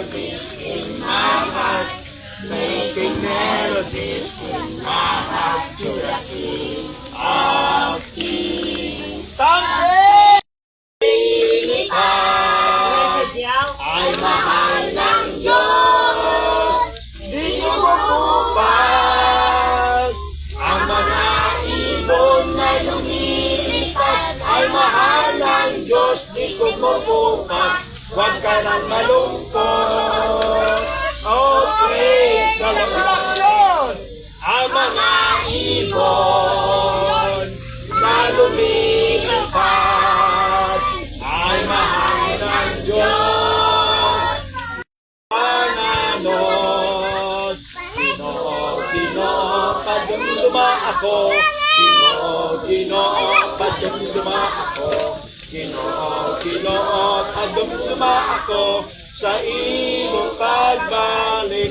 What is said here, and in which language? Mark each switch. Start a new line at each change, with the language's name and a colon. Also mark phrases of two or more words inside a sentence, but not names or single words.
English: in my heart, making melodies in my heart to the King of Kings. Tamsin!
Filipino: Ay mahal ng Diyos, di nyo mabupas. Ang mga ibon na lumilipad, ay mahal ng Diyos, di ko mabupas. Huwag ka nang malungkot.
English: Oh, praise the Lord. Action!
Filipino: Ang mga ibon na lumilipad, ay mahal ng Diyos.
Hiligaynon: Pananos, Ginoo, padumduma ako. Ginoo, padumduma ako. Ginoo, padumduma ako sa
Filipino: iyong pagbalik.